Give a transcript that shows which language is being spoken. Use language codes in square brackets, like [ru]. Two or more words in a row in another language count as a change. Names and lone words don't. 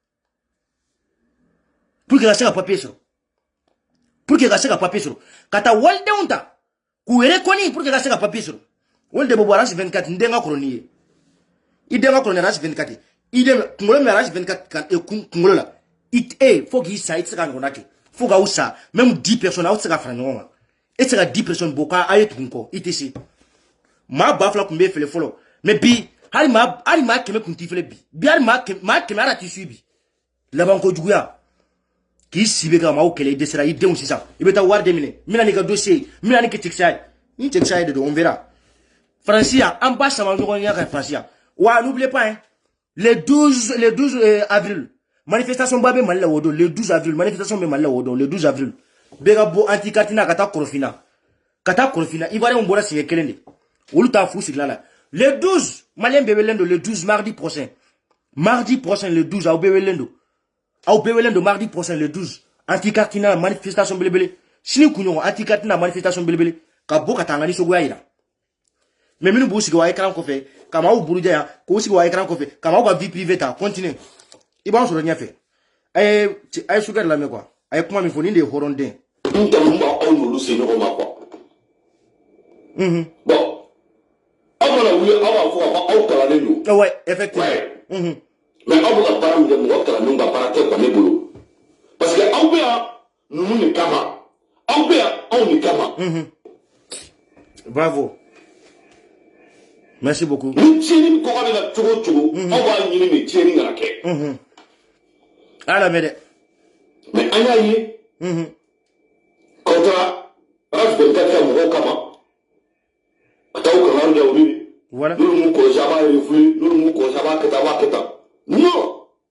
[bm] ka taa walidenw ta k'u yɛrɛ kɔni [fr] pour que [bm] ka se ka papier sɔrɔ olu de bɛ bɔ RAS 24 n den ka kɔrɔ n'i ye i den ka kɔrɔ ni RAS 24 i den kunkolo min RAS 24 kunkolo la fo k'i sa i tɛ se ka ɲɔgɔnna kɛ fo k'aw sa [fr] même 10 personnes [bm] aw tɛ se ka fara ɲɔgɔn kan e tɛ se ka 10 personnes bɔ k'a ye tugun kɔ i tɛ se maa 2000 tun bɛ filɛ fɔlɔ mais bi hali maa 100 tun t'i filɛ bi hali maa 100 ala t'i su bi laban kojuguya k'i si bɛ ka maaw kɛlɛ i dɛsɛra i denw sisan i bɛ taa wari de minɛ n bɛna n'i ka dossier ye n bɛna n'i ka cɛkisɛ ye ni cɛkisɛ ye de don [fr] on verra [bm] Faransi yan an ba sama ɲɔgɔn ɲɛ ka Faransi yan wa [fr] n'oubliez pas hein le 12 avril manifestation [bm] ba bɛ Mali la o don [fr] le 12 avril manifestation [bm] bɛ Mali la o don [fr] le 12 avril [bm] bɛɛ ka bɔ anti-Katina ka taa Korofina Ivoirien bɔra siɲɛ kelen de olu t'a fu sigila la le 12 Malien bɛɛ wele don [fr] le 12 mardi prochain le 12 [bm] aw bɛɛ wele don [fr] mardi prochain le 12 [bm] anti-Katina manifestation belebele sini kunɲɔgɔn anti-Katina manifestation belebele ka bɔ ka taa an ka nisɔngoya yira mais minnu b'u sigi o écran kɔfɛ ka maaw buruja yan k'u sigi o écran kɔfɛ ka maaw ka [fr] vie privée [bm] ta continue i b'an sɔrɔ ɲɛfɛ a ye Sukɛri lamɛn quoi a ye kuma min fɔ nin de ye hɔrɔnden n tɛmɛ b'a aw n'olu se ɲɔgɔn ma [fr] quoi bon [bm] aw mana wuli aw b'a fɔ ka fɔ aw kalannen don [fr] ouais effectivement [bm] mais aw bɛ ka baara min kɛ mɔgɔ kalannenw ka baara tɛ quoi ne bolo [fr] parce que [bm] aw bɛ yan ninnu de kama aw bɛ yan anw de kama [fr] bravo merci beaucoup [bm] ni tiɲɛni kɔgɔ bɛ na cogo o cogo aw b'a ɲini de tiɲɛni kana kɛ a lamɛn dɛ mais an y'a ye k'aw taara RAS 24 kɛ mɔgɔw kama ka taa aw kalan kɛ olu de voilà n'olu m'u kɔlɔsi a b'a refule n'olu m'u kɔlɔsi a b'a kɛ tan a b'a kɛ tan non